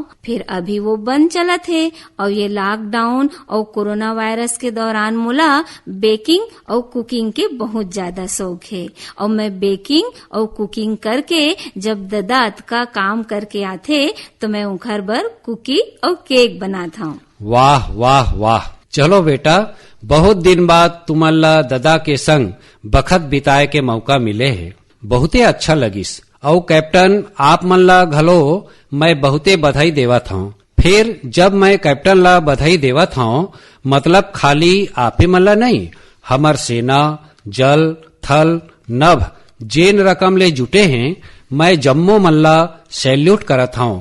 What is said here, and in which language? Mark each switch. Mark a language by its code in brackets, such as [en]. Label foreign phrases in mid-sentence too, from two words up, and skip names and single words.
[hne] फिर अभी वो बंद चलत है और ये लॉकडाउन और [en] corona virus [hne] के दौरान मोला बेकिंग और कुकिंग के बहुत ज्यादा शौक है और मैं बेकिंग और कुकिंग करके जब दादा का काम करके आते तो मैं उनकर बर कुकी और केक बनाता हूँ। वाह वाह वाह! चलो बेटा, बहुत दिन बाद तुमल्ला ददा के संग बखत बिताए के मौका मिले है। बहुते अच्छा लगिस। और कैप्टन आप मन ला घलो मैं बहुते बधाई देवत हूँ। फिर जब मैं कैप्टन ला बधाई देवत हूँ, मतलब खाली आपे मन ला नहीं, हमर सेना जल थल नभ जेन रकम ले जुटे हैं, मैं जम्मो मन ला सैल्यूट करत हूँ।